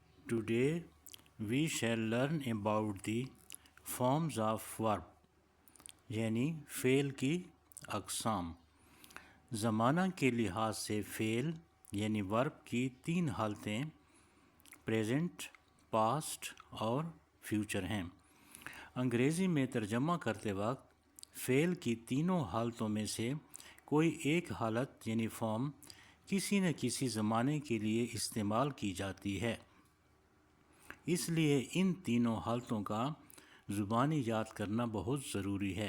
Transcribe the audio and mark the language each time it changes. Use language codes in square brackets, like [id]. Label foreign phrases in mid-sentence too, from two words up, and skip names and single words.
[en] Today we shall learn about the forms of verb [ur] یعنی فعل کی اقسام۔ زمانہ کے لحاظ سے فعل یعنی ورب کی تین حالتیں پریزنٹ، پاسٹ اور فیوچر ہیں۔ انگریزی میں ترجمہ کرتے وقت فعل کی تینوں حالتوں میں سے کوئی ایک حالت یعنی فارم کسی نہ کسی زمانے کے لیے استعمال کی جاتی ہے، اس لیے ان تینوں حالتوں کا زبانی یاد کرنا بہت ضروری ہے۔